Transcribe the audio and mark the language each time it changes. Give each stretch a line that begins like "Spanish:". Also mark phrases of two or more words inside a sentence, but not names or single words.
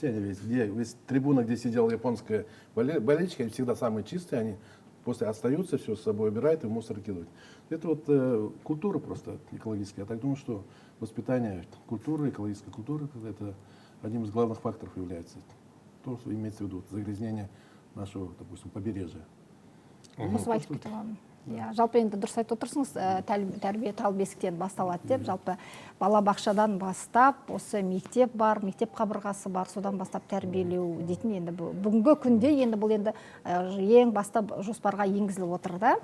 Russian: Они весь трибуна, где сидела японская болельщики, они всегда самые чистые, они после остаются, все с собой убирают и в мусор кидают. Это вот культура просто экологическая. Я так думаю, что воспитание культуры, экологической культуры, это одним из главных факторов является. То, что имеется в виду загрязнение нашего, допустим, побережья.
Kazakh: Осып айтып кете аламын. Жалпы енді дұрыс айтып отырсыңыз, тәрбие тал бесіктен басталады деп, жалпы балабақшадан бастап, осы мектеп бар, мектеп қабырғасы бар, содан бастап тәрбиелеу дейтін енді бүгінгі күнде енді бұл енді ең бастап жоспарға енгізіліп отыр да.